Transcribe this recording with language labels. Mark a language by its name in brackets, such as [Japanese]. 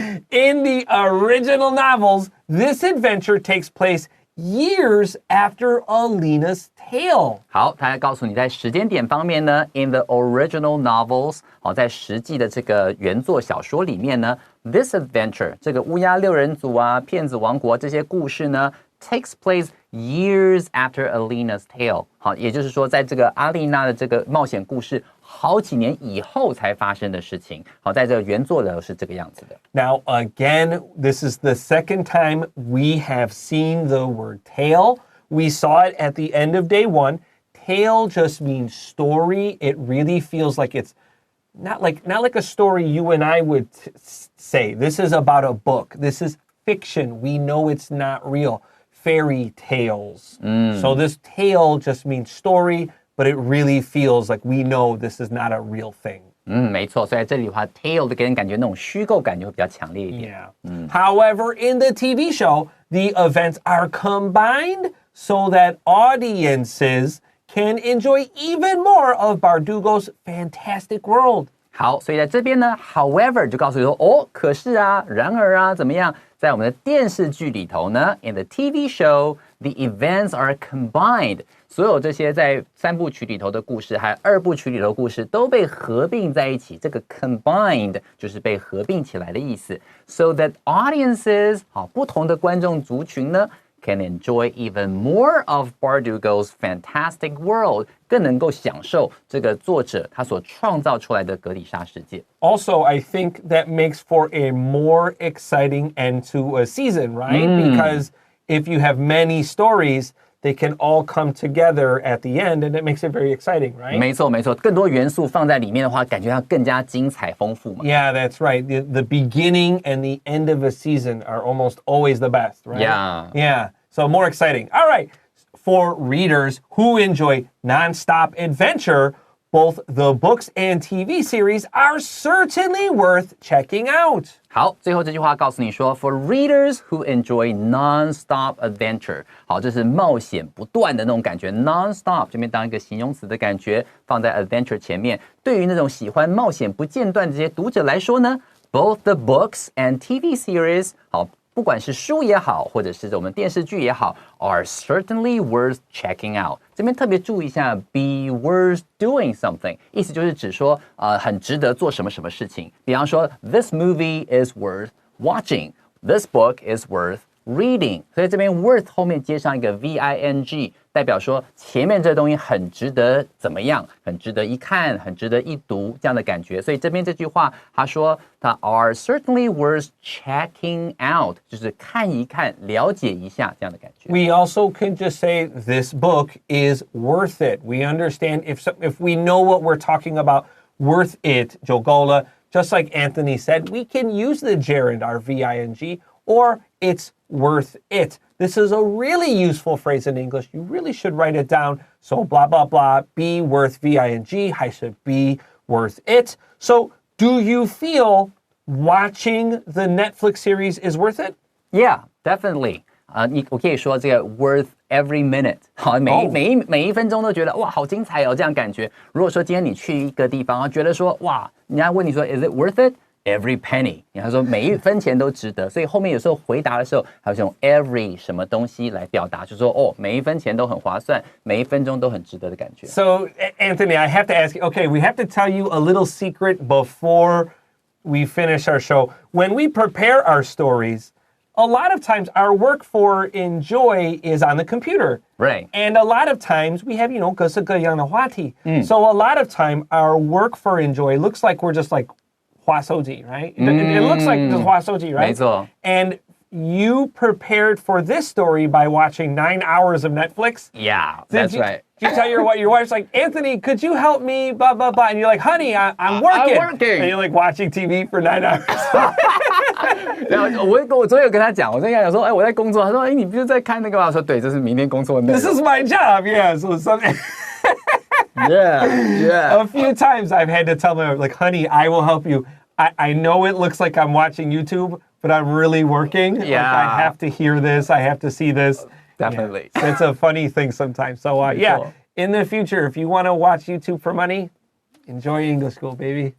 [English] In the original novels, this adventure takes place years after Alina's tale. [Chinese] 好，他要告诉你在时间点方面呢 ， [English] in the original novels， [Chinese] 好，在实际的这个原作小说里面呢 ， [English] this adventure [Chinese] 这个乌鸦六人组啊、骗子王国这些故事呢 ， [English] takes place years after Alina's tale。 [Chinese] 好，也就是说，在这个阿丽娜的这个冒险故事好几年以后才发生的事情。好，在这个原作的是这个样子的。 [English] Now, again, this is the second time we have seen the word tale. We saw it at the end of day 1. Tale just means story. It really feels like it's not like a story you and I would say. This is about a book. This is fiction. We know it's not real. Fairy tales. So this tale just means story, but it really feels like we know this is not a real thing. [Chinese] 没错，所以在这里的话 ，tale 的给人感觉那种虚构感就会比较强烈一点。 [English] However, in the TV show, the events are combined so that audiences can enjoy even more of Bardugo's fantastic world. [Chinese] 好，所以在这边呢 ，however 就告诉你说，哦，可是啊，然而啊，怎么样？在我们的电视剧里头呢 ， [English] in the TV show, the events are combined。 [Chinese] 所有这些在3部曲里头的故事，还有2部曲里头的故事，都被合并在一起。这个 combined 就是被合并起来的意思。 [English] So that audiences， [Chinese] 好，不同的观众族群呢 ， [English] can enjoy even more of Bardugo's fantastic world， [Chinese] 更能够享受这个作者他所创造出来的格里莎世界。 [English] Also, I think that makes for a more exciting end to a season, right? Because if you have many stories, they can all come together at the end, and it makes it very exciting, right? [Chinese] 没错，没错，更多元素放在里面的话，感觉它更加精彩丰富嘛。 [English] Yeah, that's right. The beginning and the end of a season are almost always the best, right? Yeah. So more exciting. All right. For readers who enjoy nonstop adventure, both the books and TV series are certainly worth checking out. [Chinese] 好，最后这句话告诉你说 ， [English] For readers who enjoy non-stop adventure， [Chinese] 好，这是冒险不断的那种感觉 ，non-stop 这边当一个形容词的感觉，放在 adventure 前面。对于那种喜欢冒险不间断的这些读者来说呢 ， [English] both the books and TV series， [Chinese] 好，不管是书也好，或者是我们电视剧也好 ， [English] are certainly worth checking out。 [Chinese] 这边特别注意一下 ， [English] be worth doing something， [Chinese] 意思就是指说很值得做什么什么事情。比方说 ， [English] this movie is worth watching，this book is worth reading， [Chinese] 所以这边 worth 后面接上一个 VING， 代表说前面这东西很值得怎么样，很值得一看，很值得一读这样的感觉。所以这边这句话他说它 [English] are certainly worth checking out， [Chinese] 就是看一看，了解一下这样的感觉。 [English] We also can just say this book is worth it. We understand if we know what we're talking about, worth it, [Chinese] 就够了。 [English] Just like Anthony said, we can use the gerund, our VING, or it's worth it. This is a really useful phrase in English. You really should write it down. So blah, blah, blah, be worth VING, [Chinese] 还是 [English] be worth it. So do you feel watching the Netflix series is worth it? Yeah, definitely. [Chinese] 我可以说这个 [English] worth every minute， [Chinese] 好，每一分钟都觉得哇，好精彩哦，这样感觉。如果说今天你去一个地方，觉得说哇，人家问你说 [English] is it worth it？Every penny， [Chinese] 他说每一分钱都值得，所以后面有时候回答的时候，还有用 every 什么东西来表达，就说哦，每一分钱都很划算，每一分钟都很值得的感觉。 [English] So, Anthony, I have to ask you, okay, we have to tell you a little secret before we finish our show. When we prepare our stories, a lot of times our work for enjoy is on the computer. Right. And a lot of times we have, [Chinese] 各式各样的话题. [English] So a lot of time our work for enjoy looks like we're just like [Chinese] 滑手机, [English] right? It looks like just [Chinese] 滑手机, [English] right? [Chinese] 没错。 [English] And you prepared for this story by watching 9 hours of Netflix. Yeah, that's right. Did you tell your wife's like, Anthony, could you help me? Blah, blah, blah. And you're like, honey, I'm working. I'm working. And you're like watching TV for 9 hours. [Chinese] 然后我昨天有跟他讲，我昨天跟他讲说，我在工作。他说，你不是在看那个吗？我说，对，这是明天工作的内容。 [English] This is my job. Yeah. So something. Yeah. A few times I've had to tell my wife, like, honey, I will help you. I know it looks like I'm watching YouTube, but I'm really working. Yeah. Like, I have to hear this. I have to see this. Definitely. Yeah. It's a funny thing sometimes. So, yeah, in the future, if you want to watch YouTube for money, enjoy English School, baby.